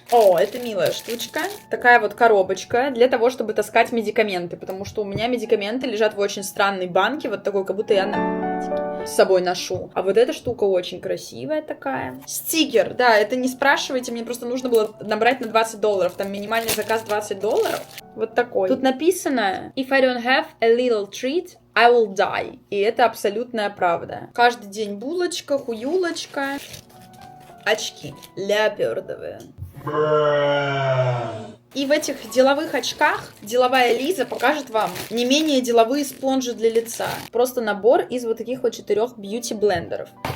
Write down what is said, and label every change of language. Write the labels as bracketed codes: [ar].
[ru] О, это милая штучка. Такая вот коробочка для того, чтобы таскать медикаменты. Потому что у меня медикаменты лежат в очень странной банке. Вот такой, как будто я с собой ношу. А вот эта штука очень красивая такая. Стикер, да, это не спрашивайте. Мне просто нужно было набрать на $20. Там минимальный заказ $20. Вот такой. Тут написано [en] If I don't have a little treat, I will die. [ru] И это абсолютная правда. Каждый день булочка, хуюлочка. Очки ляпердовые. И в этих деловых очках деловая Лиза покажет вам не менее деловые спонжи для лица. Просто набор из вот таких вот 4 бьюти-блендеров.